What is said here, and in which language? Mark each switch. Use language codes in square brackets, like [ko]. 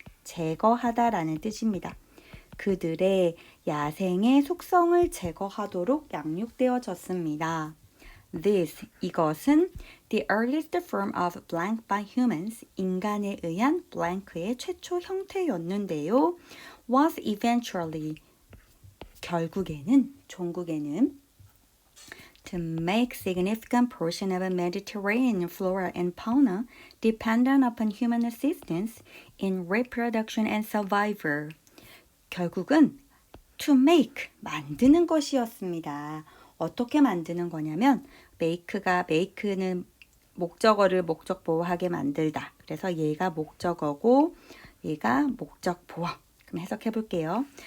[ko] 제거하다라는 뜻입니다. 그들의 야생의 속성을 제거하도록 양육되어졌습니다. [en] This, [ko] 이것은 [en] the earliest form of blank by humans, [ko] 인간에 의한 blank의 최초 형태였는데요. [en] Was eventually, [ko] 종국에는 [en] to make significant portion of Mediterranean flora and fauna dependent upon human assistance in reproduction and survival. [ko] 결국은 to make, 만드는 것이었습니다. 어떻게 만드는 거냐면 make는 목적어를 목적보호하게 만들다. 그래서 얘가 목적어고 얘가 목적보호. 그럼 해석해 볼게요.